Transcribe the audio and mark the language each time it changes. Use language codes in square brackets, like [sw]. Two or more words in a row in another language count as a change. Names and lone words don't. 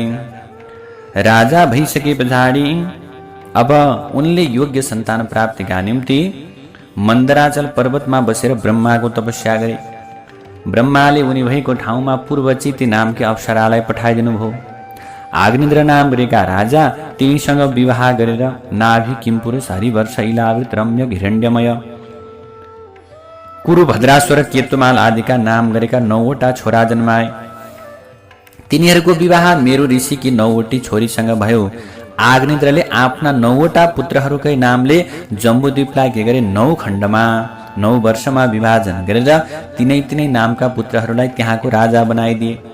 [ne] राजा भइसके पछाडि अब उनले योग्य सन्तान प्राप्तिका निम्ति मन्दराचल पर्वतमा बसेर ब्रह्माको तपस्या गरे। ब्रह्माले उनी भएको ठाउँमा पूर्वचिती नामकी अप्सरालाई पठाइदिनु भयो। आग्निद्र नाम गरेका राजा तिनीसँग विवाह गरेर नाभि, किमपुरुष, हरिवर्ष, इलावृत, रम्य, हिरण्यमय, कुरु, भद्राश्वर, केतुमाल आदिका नाम गरेका 9वटा छोरा जन्माए। तिनीहरूको विवाह मेरु ऋषिकी 9वटी छोरीसँग भयो। आग्निद्रले आफ्ना 9वटा पुत्रहरूकै नामले जम्बूद्वीपलाई के गरे, 9 खण्डमा 9 वर्षमा विभाजन गरेर तिनै तिनै नामका पुत्रहरूलाई त्यहाँको राजा बनाइदिए।